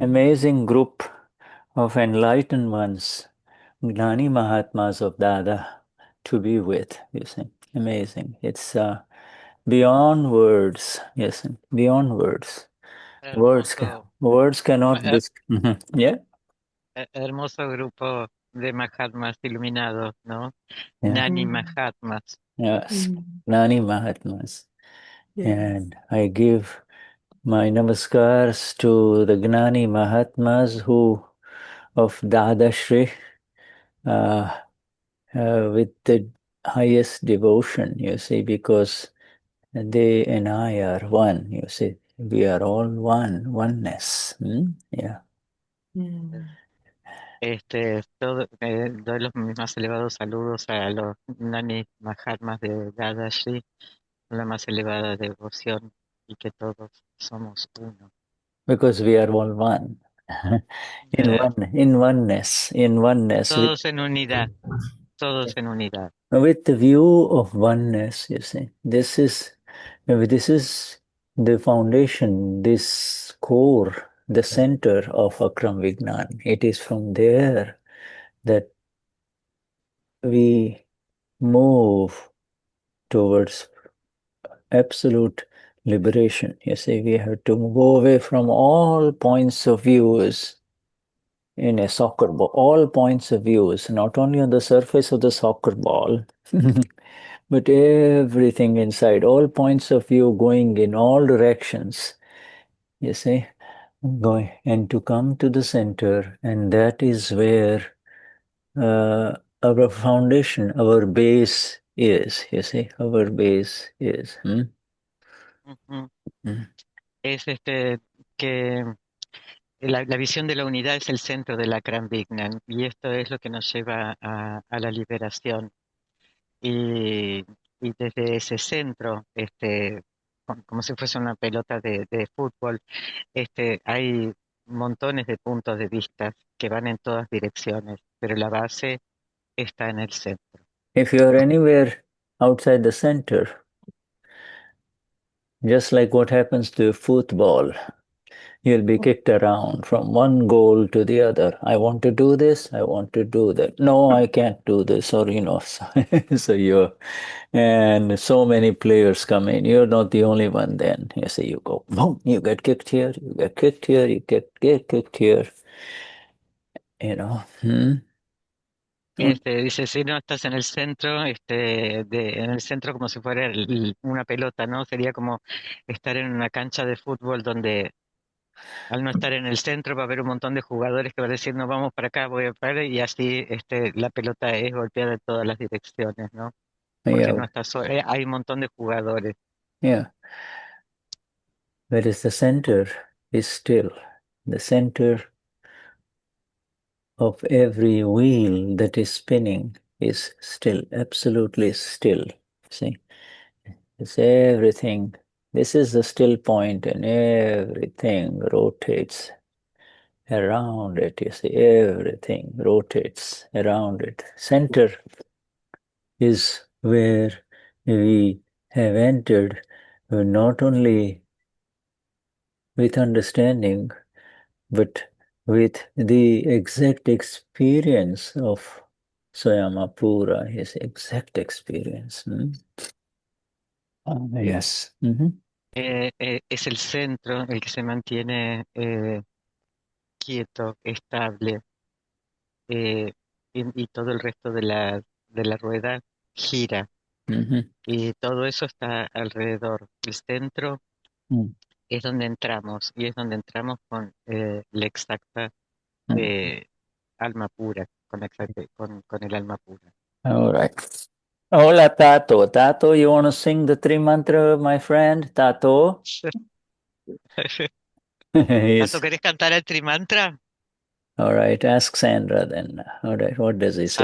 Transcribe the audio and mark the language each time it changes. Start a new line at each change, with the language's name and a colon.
English: amazing group of enlightened ones, Gnani Mahatmas of Dada, to be with, you see. Amazing. It's beyond words, yes, beyond words.
Spanish: Hermoso,
English: Words cannot yeah,
Spanish: hermoso grupo de Mahatmas iluminados, ¿no?
English: yeah, Gnani Mm. Mahatmas. yes, Mm. Gnani Mahatmas. Yes. And I give my namaskars to the Gnani Mahatmas who of Dadashri with the highest devotion, you see, because they and I are one, you see. We are all one, oneness. Yeah. Mm.
Spanish: Doy los mis más elevados saludos a los Gnani Mahatmas de Dadashri, la más elevada devoción y que todos somos uno.
English: Because we are all one. Eh, In oneness,
Spanish: todos en unidad, todos en unidad.
English: with the view of oneness, you see. This is the foundation, this core, the center of Akram Vignan. It is from there that we move towards absolute liberation. You see, we have to go away from all points of views in a soccer ball, all points of views, not only on the surface of the soccer ball, but everything inside, all points of view going in all directions, you see, going and to come to the center, and that is where our foundation, our base is, you see, our base is. Ujú. Mm.
Spanish: Es que la visión de la unidad es el centro de la Akram Vignan y esto es lo que nos lleva a la liberación. Y, y desde ese centro, como si fuese una pelota de fútbol, hay montones de puntos de vista que van en todas direcciones, pero la base está en el centro.
English: If you are anywhere outside the center, just like what happens to football, you'll be kicked around from one goal to the other. I want to do this, I want to do that. No, I can't do this, or so you're, and so many players come in. You're not the only one then. You see, you go, boom, you get kicked here, you get kicked here, get kicked here, you know.
Spanish: Dice, si no estás en el centro, en el centro como si fuera una pelota, ¿no? Sería como estar en una cancha de fútbol donde al no estar en el centro va a haber un montón de jugadores que van a decir, no, vamos para acá, voy a parar, y así la pelota es golpeada en todas las direcciones, ¿no? Porque
English: Yeah,
Spanish: no está solo, hay un montón de jugadores.
English: yeah. Whereas the center is still. The center of every wheel that is spinning is still, absolutely still. See, it's everything. This is the still point, and everything rotates around it. You see, everything rotates around it. Center is where we have entered not only with understanding, but with the exact experience of Swayamapura, his exact experience. Yes.
Spanish: Es el centro el que se mantiene quieto, estable, y todo el resto de la rueda gira. Y todo eso está alrededor. El centro es donde entramos, y es donde entramos con la exacta alma pura, con el alma pura.
English: All right.
Spanish: Hola, Tato.
English: Tato, you want to sing the three mantra, my friend? Tato? Yes.
Spanish: Tato, ¿querés cantar el trimantra?
English: All right. Ask Sandra then. All right. What does he say?